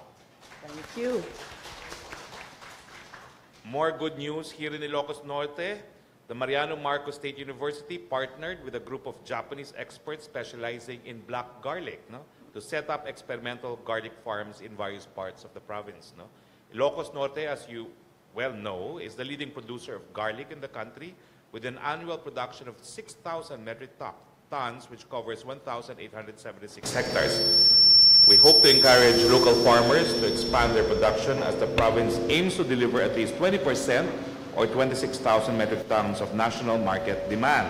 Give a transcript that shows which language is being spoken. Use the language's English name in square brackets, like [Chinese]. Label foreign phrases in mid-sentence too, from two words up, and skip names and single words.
[English] Thank you. More good news here in Ilocos Norte. The Mariano Marcos State University partnered with a group of Japanese experts specializing in black garlic, no, to set up experimental garlic farms in various parts of the province. No. Ilocos Norte, as you well know, is the leading producer of garlic in the country, with an annual production of 6,000 metric tons, which covers 1,876 hectares. We hope to encourage local farmers to expand their production as the province aims to deliver at least 20% or 26,000 metric tons of national market demand.